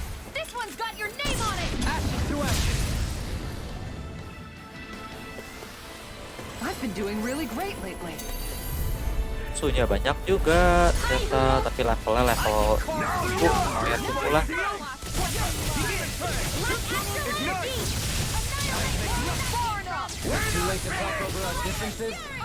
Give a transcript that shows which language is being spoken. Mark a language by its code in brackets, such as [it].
[en] This one's got your name on it. I've been doing really great lately. [id] Musuhnya banyak juga ternyata, tapi levelnya level lumayan cukup lah. [en] Too late to talk over our differences?